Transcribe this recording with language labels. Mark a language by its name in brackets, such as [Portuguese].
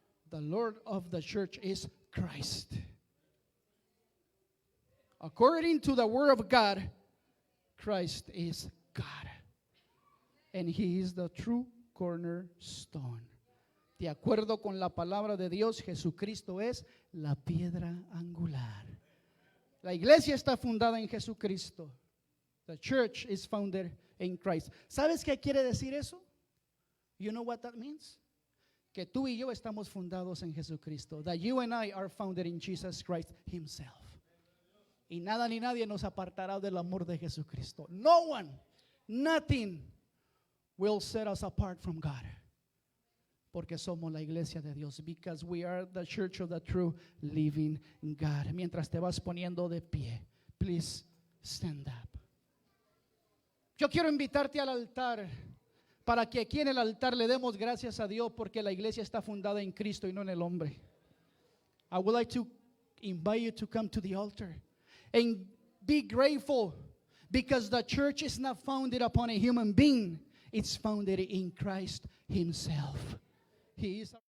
[English] The Lord of the church is Christ. According to the word of God, Christ is God. And He is the true cornerstone. [Spanish] De acuerdo con la palabra de Dios, Jesucristo es la piedra angular. La iglesia está fundada en Jesucristo. [English] The church is founded in Christ. [Spanish] ¿Sabes qué quiere decir eso? [English] You know what that means? [Spanish] Que tú y yo estamos fundados en Jesucristo. [English] That you and I are founded in Jesus Christ Himself. [Spanish] Y nada ni nadie nos apartará del amor de Jesucristo. [English] No one, nothing will set us apart from God. [Spanish] Porque somos la iglesia de Dios. [English] Because we are the church of the true living God. [Spanish] Mientras te vas poniendo de pie, [English] please stand up. [Spanish] Yo quiero invitarte al altar para que aquí en el altar le demos gracias a Dios porque la iglesia está fundada en Cristo y no en el hombre. [English] I would like to invite you to come to the altar and be grateful because the church is not founded upon a human being. It's founded in Christ Himself. He is